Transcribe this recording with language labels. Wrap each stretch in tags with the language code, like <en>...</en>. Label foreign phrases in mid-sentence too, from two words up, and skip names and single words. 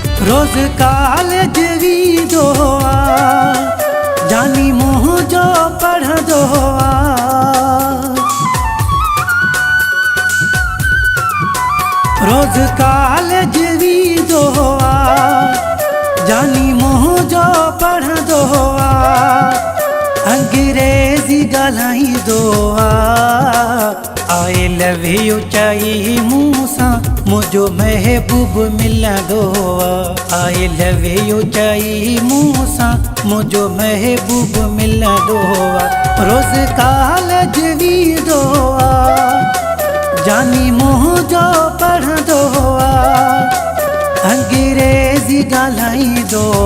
<sd>रोज कॉलेज वींदो जानी मुंहुं जो पढ़ंदो रोज कॉलेज वींदो जानी मुंहुं जो पढ़ंदो अंग्रेजी ॻाल्हाईंदो</sd> <en>I love</en> <sd>यू चई मूं सां मुंहिंजो महबूब मिलंदो</sd> <en>I love you</en> <sd>चई मूं सां मुंहिंजो महबूब मिलंदो रोज़ कॉलेज वींदो जानी मुंहुं जो पढ़ंदो अंग्रेजी ॻाल्हाईंदो</sd>